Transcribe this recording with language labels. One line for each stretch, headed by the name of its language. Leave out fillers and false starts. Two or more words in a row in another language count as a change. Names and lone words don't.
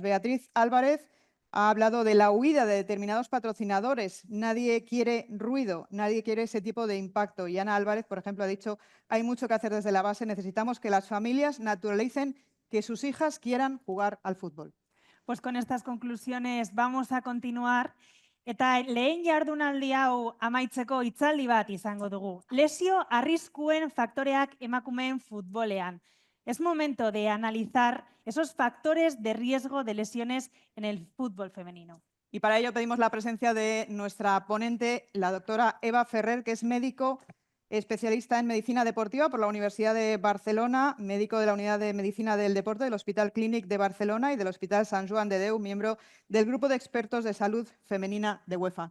Spanish: Beatriz Álvarez ha hablado de la huida de determinados patrocinadores. Nadie quiere ruido, nadie quiere ese tipo de impacto. Y Ana Álvarez, por ejemplo, ha dicho: hay mucho que hacer desde la base, necesitamos que las familias naturalicen que sus hijas quieran jugar al fútbol. Pues con estas conclusiones vamos a continuar.
Basque: Eta lehen jardunaldi hau amaitzeko hitzaldi bat izango dugu. Lesio arriskuen faktoreak emakumeen futbolean.
Spanish: Es momento de analizar esos factores de riesgo de lesiones en el fútbol femenino. Y para ello pedimos la presencia de nuestra ponente, la doctora Eva Ferrer, que es médico especialista en medicina deportiva por la Universidad de Barcelona, médico de la Unidad de Medicina del Deporte del Hospital Clínic de Barcelona y del Hospital Sant Joan de Déu, miembro del Grupo de Expertos de Salud Femenina de UEFA.